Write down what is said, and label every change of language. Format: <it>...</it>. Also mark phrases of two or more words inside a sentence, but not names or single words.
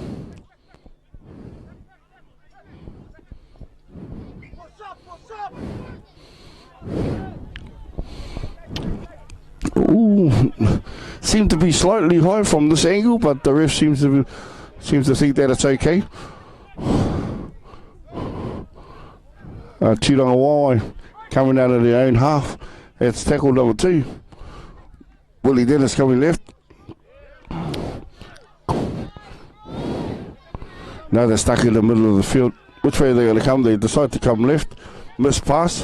<en>Ooh, seemed to be slightly high from this angle, but the ref seems to think that it's okay. Tūranga Wai coming out of their own half. It's tackle number 2. Willie Dennis coming left. Now they're stuck in the middle of the field. Which way are they going to come? They decide to come left. Missed pass.</en>